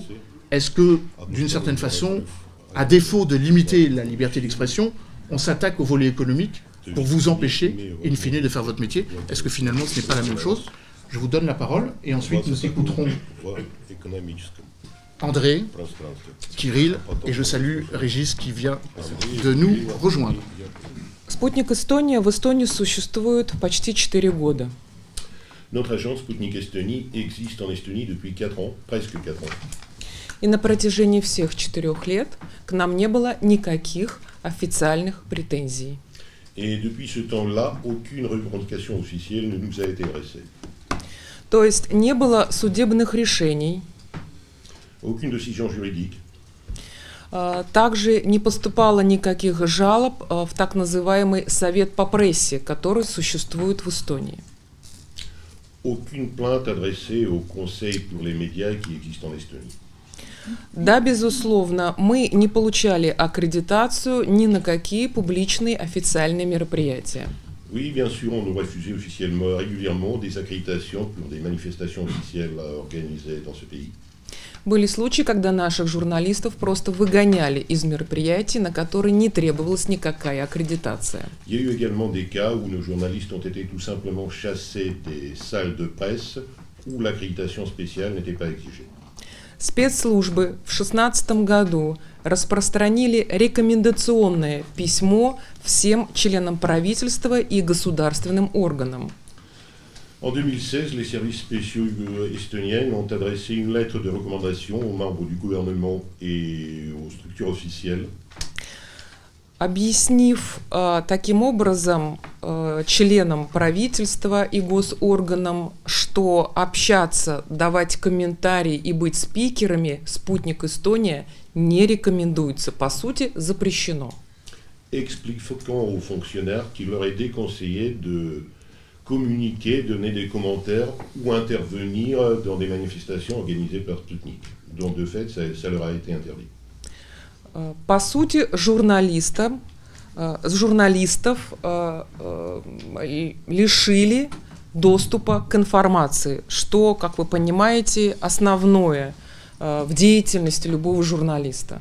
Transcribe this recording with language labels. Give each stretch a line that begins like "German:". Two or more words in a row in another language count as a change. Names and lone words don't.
French: Est-ce que, d'une certaine façon, à défaut de limiter la liberté d'expression, on s'attaque au volet économique pour vous empêcher, in fine, de faire votre métier? Est-ce que finalement ce n'est pas la même chose? Je vous donne la parole, et ensuite nous écouterons André, Кирилл, et je salue Régis qui vient de nous rejoindre.
Russian: Спутник Эстония в Эстонии существует почти 4 года.
French: Notre agence Sputnik Estonie existe en Estonie depuis 4 ans, presque 4 ans.
Russian: И на протяжении всех 4 лет к нам не было никаких официальных претензий.
French: Et depuis ce temps-là, aucune revendication officielle ne nous a été adressée.
Russian: То есть не было судебных решений.
French: Aucune décision juridique.
Russian: Также не поступало никаких жалоб в так называемый Совет по прессе, который существует в Эстонии.
French: Aucune plainte adressée au Conseil pour les médias qui existe en Estonie.
Russian: Да, безусловно, мы не получали аккредитацию ни на какие публичные официальные мероприятия.
French: Oui, bien sûr, on nous refusait officiellement, régulièrement des accréditations pour des manifestations officielles organisées dans ce pays.
Russian: Были случаи, когда наших журналистов просто выгоняли из мероприятий, на которые не требовалась никакая аккредитация.
French: Il y a eu également des cas où nos journalistes ont été tout simplement chassés des salles de presse où l'accréditation spéciale n'était pas exigée.
Russian: Спецслужбы в 2016 году распространили рекомендационное письмо всем членам правительства и государственным органам.
French: En 2016, les services spéciaux estoniens ont adressé une lettre de recommandation aux membres du gouvernement et aux structures officielles.
Russian: Объяснив таким образом членам правительства и госорганам, что общаться, давать комментарии и быть спикерами «Спутник Эстония» не рекомендуется, по сути, запрещено.
French: Expliquant aux fonctionnaires qu'il leur est déconseillé de communiquer, donner des commentaires ou intervenir dans des manifestations organisées par Sputnik. Donc de fait, ça leur a été interdit.
Russian: По сути, журналистов лишили доступа к информации, что, как вы понимаете, основное в деятельности любого журналиста.